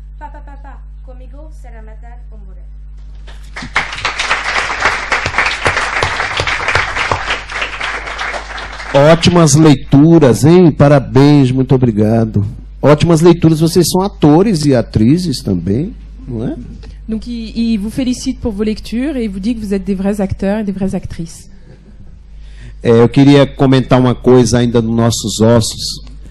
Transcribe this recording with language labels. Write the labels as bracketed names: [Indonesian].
[Portuguese] Papá, comigo será matar ou morrer. Ótimas leituras, hein? Parabéns, muito obrigado. Ótimas leituras, vocês são atores e atrizes também, não é? [French] Donc il vous félicite pour vos lectures et il vous dit que vous êtes des vrais acteurs et des vraies actrices. [Portuguese] Eu queria comentar uma coisa ainda nos nossos ossos.